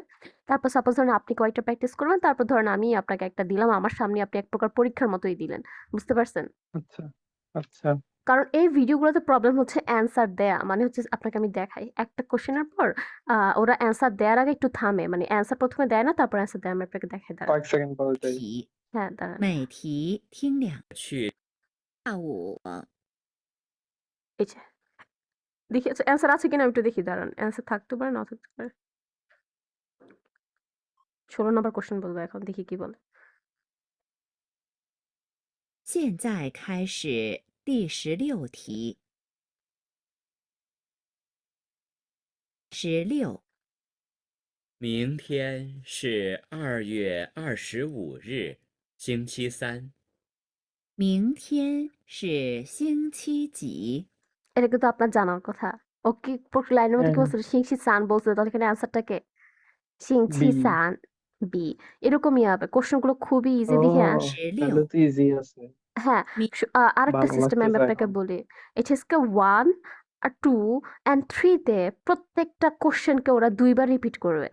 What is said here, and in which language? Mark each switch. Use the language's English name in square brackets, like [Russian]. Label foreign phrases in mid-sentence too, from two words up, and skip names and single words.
[Bangla] তারপর সাপোজ ধরেন আপনি কয়েকটা প্র্যাকটিস করবেন, তারপর ধরেন আমি আপনাকে একটা দিলাম, আমার সামনে আপনি এক প্রকার পরীক্ষার মতোই দিলেন। বুঝতে পারছেন? আচ্ছা আচ্ছা। কারণ এই ভিডিওগুলোতে প্রবলেম হচ্ছে অ্যান্সার দেয়া। মানে হচ্ছে আপনাকে আমি দেখাই। একটা কোয়েশ্চেনের পর ওরা অ্যান্সার দেওয়ার আগে একটু থামে। মানে অ্যান্সার ১ম এ দেয় না, তারপর অ্যান্সার দেয়। আমি আপনাকে দেখাই, দাঁড়ান। কয়েক সেকেন্ড পরে যাই। 题， হ্যাঁ, দাঁড়ান। [Chinese] 每题听2去。下午 [Bangla] এই যে দেখি আচ্ছা অ্যান্সার আছে কিনা আমি একটু দেখি, দাঁড়ান। অ্যান্সার থাকতে পারে, নাও থাকতে পারে। ১৬ [English] number question [Bangla] বলবো এখন, দেখি কি বলে। [Chinese] 现在开始第16题。16，明天是2月25日，星期三。明天是星期几？ [Bangla] এটা কিন্তু আপনার জানার কথা। ও কি লাইনের মধ্যে কি হ্যাঁ। বলছিল? সিংসি সান বলছিল, তাহলে এখানে অ্যান্সারটা কে? সিংছি বি। সান, বি। এরকমই হবে। কোয়েশ্চেনগুলো খুবই ও, ইজি, দেখি তাহলে 16， তো ইজি আছে। হ্যাঁ, 明 আরেকটা ভালো সিস্টেম আমি লাগতেছে আপনাকে এখন। বলি। এইচএসকে 1 আর 2 অ্যান্ড 3 তে প্রত্যেকটা কোশ্চেনকে ওরা ২ বার রিপিট করবে।